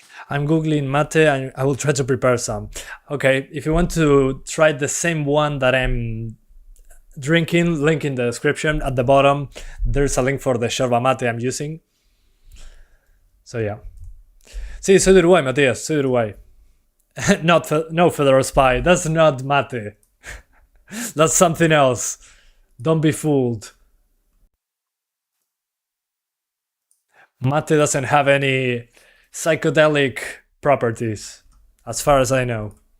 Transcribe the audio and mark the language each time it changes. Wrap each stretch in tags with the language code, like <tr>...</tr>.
<en>I'm googling mate and I will try to prepare some. Okay, if you want to try the same one that I'm drinking, link in the description. At the bottom, there's a link for the yerba mate I'm using. So yeah.</en> <es>Sí, soy de Uruguay, Matías, soy de Uruguay.</es> <en>No, Federal Spy, that's not mate. That's something else. Don't be fooled. Mate doesn't have any psychedelic properties, as far as I know.</en>